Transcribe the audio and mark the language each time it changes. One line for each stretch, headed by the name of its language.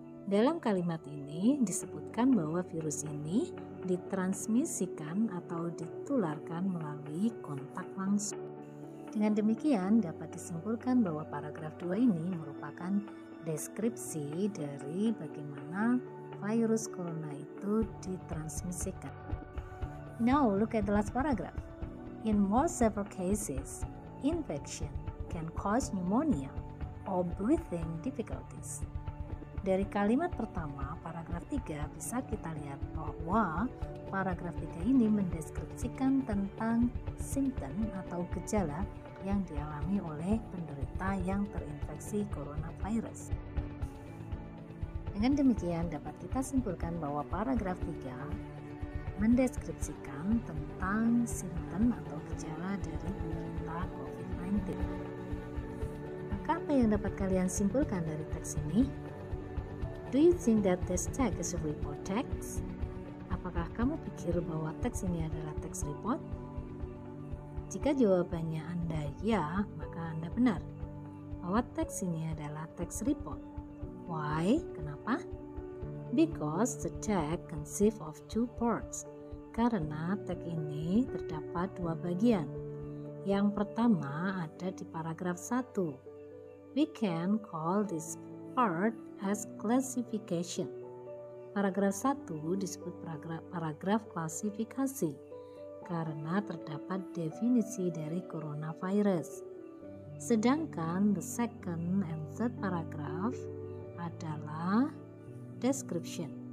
Indonesian: Dalam kalimat ini disebutkan bahwa virus ini ditransmisikan atau ditularkan melalui kontak langsung. Dengan demikian dapat disimpulkan bahwa paragraf 2 ini merupakan deskripsi dari bagaimana virus corona itu ditransmisikan.
English: Now look at the last paragraph. In more severe cases, infection can cause pneumonia or breathing difficulties.
Indonesian: Dari kalimat pertama, paragraf 3 bisa kita lihat bahwa paragraf 3 ini mendeskripsikan tentang simptom atau gejala yang dialami oleh penderita yang terinfeksi coronavirus. Dengan demikian dapat kita simpulkan bahwa paragraf 3 mendeskripsikan tentang simptom atau gejala dari penderita COVID-19. Maka apa yang dapat kalian simpulkan dari teks ini?
English: Do you think that this text is a report text?
Indonesian: Apakah kamu pikir bahwa teks ini adalah teks report? Jika jawabannya Anda ya, maka Anda benar bahwa teks ini adalah teks report.
English: Why?
Indonesian: Kenapa?
English: Because the text consists of two parts.
Indonesian: Karena teks ini terdapat dua bagian. Yang pertama ada di paragraf 1. We can call this part as classification. Paragraf 1 disebut paragraf klasifikasi karena terdapat definisi dari coronavirus. Sedangkan
English: the second and third paragraph
Indonesian: adalah description.